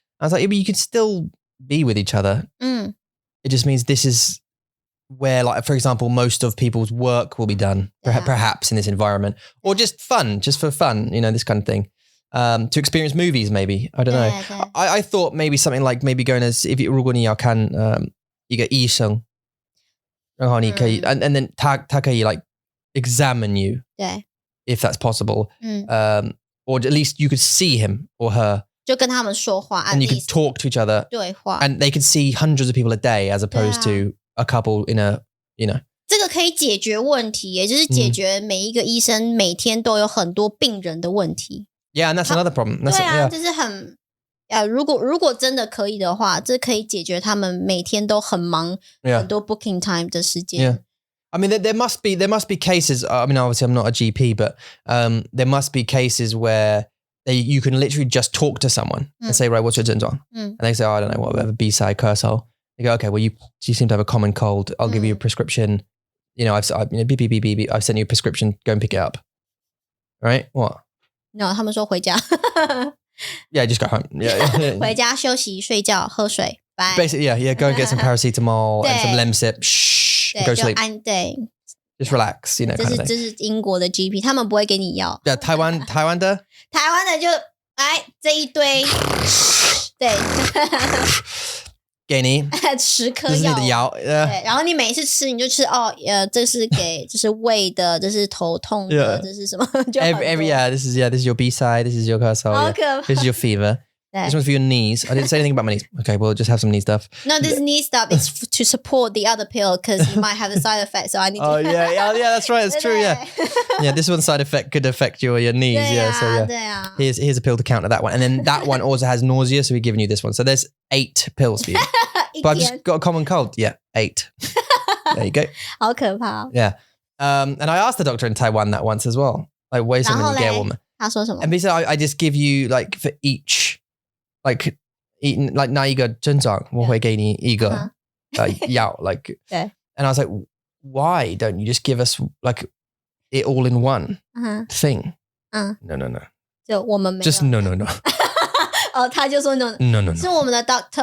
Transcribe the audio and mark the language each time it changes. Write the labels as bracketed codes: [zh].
[en] I was like, yeah, but you can still be with each other. It just means this is where, like, for example, most of people's work will be done, perhaps in this environment, or just for fun, this kind of thing. To experience movies, maybe. I don't know. I thought maybe something like maybe going as if [zh] 如果你要看一个医生，然后你可以 [en] and then [zh] 他可以 [en] like examine you [zh] 对 [en] if that's possible or at least you could see him or her [zh] 就跟他们说话 [en] and you could talk to each other [zh] 对话 [en] and they could see hundreds of people a day as opposed to a couple in a you know [zh] 这个可以解决问题也就是解决每一个医生每天都有很多病人的问题 [en] Yeah, and that's another problem. [zh] 对啊这是很如果真的可以的话这可以解决他们每天都很忙很多 [en] booking time [zh] 的时间 [en] Yeah. I mean, there must be cases. I mean, obviously, I'm not a GP, but there must be cases where you can literally just talk to someone and say, right, what's your 症状? And they say, oh, I don't know, whatever, B-side, cursehole. They go, okay, well, you seem to have a common cold. I'll give you a prescription. You know, I've beep, beep, beep, beep, beep. I've sent you a prescription. Go and pick it up. Right? What? [zh] No, 他们说回家 [en] Yeah, just go home. Yeah. [zh] 回家休息睡觉喝水 Bye. [en] Basically, yeah. Go and get some paracetamol and some Lemsip. Shh. Go sleep. [zh] 对 [en] Just relax, you know. [zh] 这是英国的 GP 他们不会给你药 Yeah, 台湾的就来这一堆对给你 10颗药这是你的药对然后你每次吃你就吃这是给这是胃的这是头痛的这是什么就 [en] every this is your B side, this is your cursor, this is your fever. This one's for your knees. I didn't say anything about my knees. Okay, well, just have some knee stuff. No, this knee stuff is to support the other pill because you might have a side effect. So I need to. Oh yeah, that's right. That's true. Yeah, yeah. This one side effect could affect your knees. So here's a pill to counter that one, and then that one also has nausea. So we're giving you this one. So there's 8 pills for you. But I've just got a common cold. Yeah, 8. There you go. [zh] 好可怕 [en] Yeah. And I asked the doctor in Taiwan that once as well. [zh] Like, 为什么你给我们？他说什么 [en] And basically, I just give you like for each. Like eating like [zh] 哪一个症状我会给你一个药 [en] like and I was like why don't you just give us like it all in one thing no [zh] 就我们没有 [en] just no [zh] 他就说 no 是我们的 Dr.